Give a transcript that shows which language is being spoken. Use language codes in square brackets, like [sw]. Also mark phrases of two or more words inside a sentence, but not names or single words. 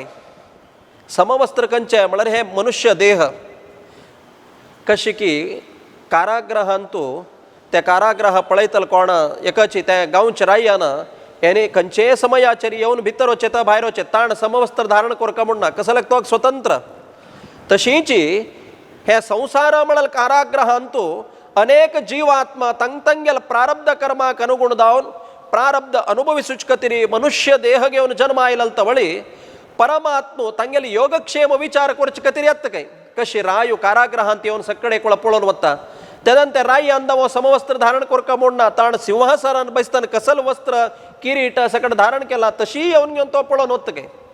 [kok] समवस्त्र खंयचे म्हळ्यार हे मनुष्य देह कशी की कारागृहांतू त्या कारागृह पळयतल कोण एकाची त्या गांवच्या राय्यान याने खंयचे समयाचेर येवन भितर वचें तो भायर वचें ताण समवस्त्र धारण कोरका म्हणना कसले तो स्वतंत्र. तशीची हे संसार म्हणल कारागृहांतू अनेक जीवात्मा तंगेल प्रारब्ध कर्माक अनुगुण जावन प्रारब्ध अनुभविसूच कतिरी मनुष्य देह घेवन जन्म आयलल तवळी परमात्मो तांगेले योगक्षेम विचार करचे कतिरी येत काय. कशी रायू कारागृहांत येवन सगळे कोळ पळोवन वता तेदन ते राई अंदव समवस्त्र धारण कोरका म्हणना ताण सिंहासनान बसताना कसल वस्त्र किरीट सकट धारण केला तशी येवन घेवन तो पळोवन वता काय.